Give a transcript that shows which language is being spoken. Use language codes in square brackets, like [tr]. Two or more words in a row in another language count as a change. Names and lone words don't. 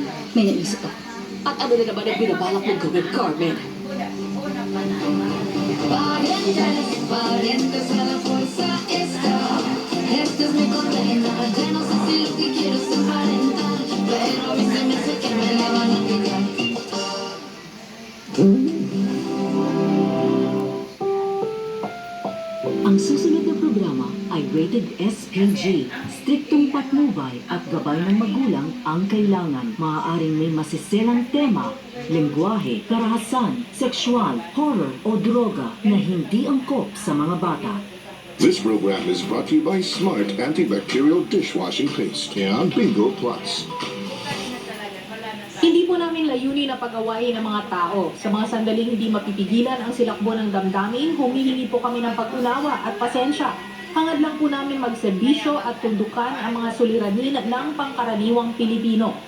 [tl] May naisip ako. At ano na naman ang binabalak mong gawin, Carmen? [es] Parientes a la fuerza está. Este es mi condena. Ya no sé si lo que quiero es aparentar, pero a mí se me hace que me la van a quitar. [tl] Ang susunod na programa ay rated SPG. Striktong patnubay at gabay ng magulang ang kailangan. Maaaring may masiselang tema, lengguwahe, karahasan, sexual, horror o droga na hindi angkop sa mga bata. [en] This program is brought to you by Smart Antibacterial Dishwashing Paste and Bingo Plus. [tl] Hindi po namin layunin na pag-awayin ng mga tao. Sa mga sandaling hindi mapipigilan ang silakbo ng damdamin, humihingi po kami ng pag-unawa at pasensya. Hangad lang po namin magserbisyo at tundukan ang mga suliranin ng pangkaraniwang Pilipino.